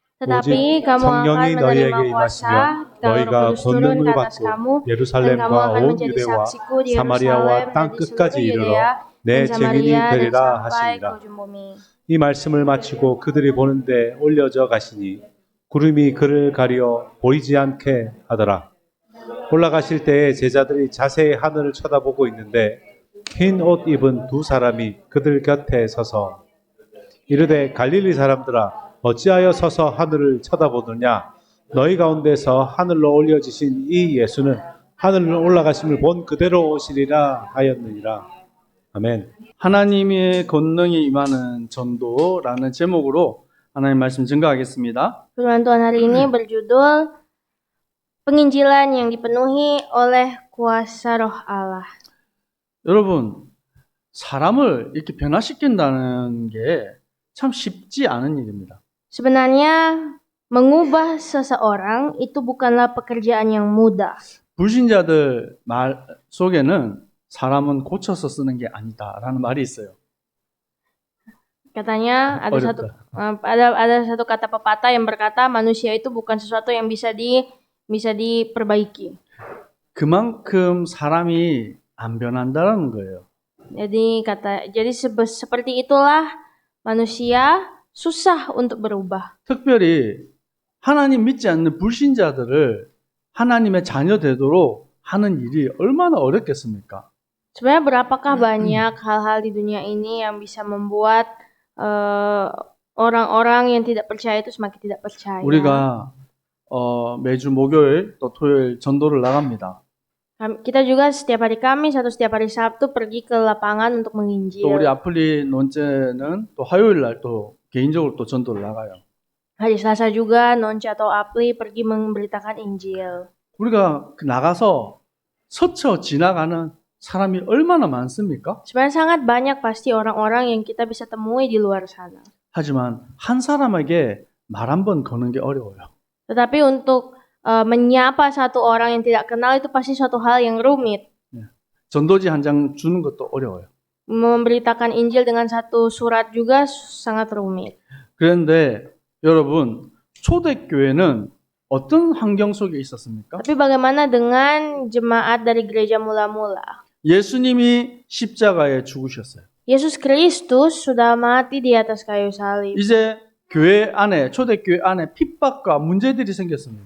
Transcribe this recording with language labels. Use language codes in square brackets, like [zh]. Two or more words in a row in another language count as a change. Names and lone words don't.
[id] Tetapi kamu akan [ko] 성령이 [id] menerima [ko] 너희에게 [id] kuasa [ko] 임하시면 [id] kalau Roh [ko] 너희가 [id] Kudus turun [ko] 권능을 [id] ke atas [ko] 받고 [id] kamu dan kamu [ko] 예루살렘과 [id] akan [ko] 온 [id] menjadi [ko] 유대와 [id] saksiku di Yerusalem [ko] 사마리아와 [id] dan [ko] 땅 [id] di [ko] 끝까지 [id] seluruh [ko] 이르러 [id] Yudea [ko] 내 [id] dan [ko] 증인이 [id] Samaria dan [ko] 되리라 [id] sampai ke [ko] 하시니라. [id] ujung bumi. [ko] 이 말씀을 마치고 그들이 보는데 올려져 가시니 구름이 그를 가려 보이지 않게 하더라. 올라가실 때에 제자들이 자세히 하늘을 쳐다보고 있는데 흰 옷 입은 두 사람이 그들 곁에 서서 이르되 갈릴리 사람들아 어찌하여 서서 하늘을 쳐다보느냐 너희 가운데서 하늘로 올려지신 이 예수는 하늘로 올라가심을 본 그대로 오시리라 하였느니라. 아멘. 하나님의 권능이 임하는 전도라는 제목으로 하나님 말씀 증거하겠습니다. [id] Firman Tuhan hari ini berjudul Penginjilan yang dipenuhi oleh kuasa Roh Allah. [ko] 여러분, 사람을 이렇게 변화시킨다는 게 참 쉽지 않은 일입니다. [id] Sebenarnya mengubah seseorang itu bukanlah pekerjaan yang mudah. [ko] 불신자들 말 속에는 사람은 고쳐서 쓰는 게 아니다라는 말이 있어요. [id] Katanya ada satu kata pepatah yang berkata manusia itu bukan sesuatu yang bisa diperbaiki. [ko] 그만큼 사람이 안 변한다는 거예요. [id] Jadi seperti itulah manusia susah untuk berubah. [ko] 특별히 하나님 믿지 않는 불신자들을 하나님의 자녀 되도록 하는 일이 얼마나 어렵겠습니까? [id] Sebenarnya berapakah banyak hal-hal di dunia ini yang bisa membuat orang-orang yang tidak percaya itu semakin tidak percaya. [ko] 우리가 매주 목요일 또 토요일 전도를 나갑니다. [id] Kita juga setiap hari Kamis atau setiap hari Sabtu pergi ke lapangan untuk [ko] 또 [id] menginjil. [ko] 우리 아플리 논제는 또 화요일 날 또 개인적으로 또 전도를 나가요. [id] Hari Selasa juga Nonce atau Apli pergi memberitakan Injil. [ko] 우리가 나가서 스쳐 지나가는 사람이 얼마나 많습니까? [id] Sebenarnya sangat banyak pasti orang-orang yang kita bisa temui di luar sana. [ko] 하지만 한 사람에게 말 한 번 거는 게 어려워요. [id] Tetapi untuk menyapa satu orang yang tidak kenal itu pasti suatu hal yang rumit. [ko] 전도지 한 장 주는 것도 어려워요. [id] Memberitakan Injil dengan satu surat juga sangat rumit. [ko] 그런데 여러분, 초대교회는 어떤 환경 속에 있었습니까? [id] Tapi bagaimana dengan jemaat dari gereja mula-mula? [ko] 예수님이 십자가에 죽으셨어요. [id] Yesus Kristus sudah mati di atas kayu salib. [ko] 이제 교회 안에, 초대교회 안에 핍박과 문제들이 생겼습니다.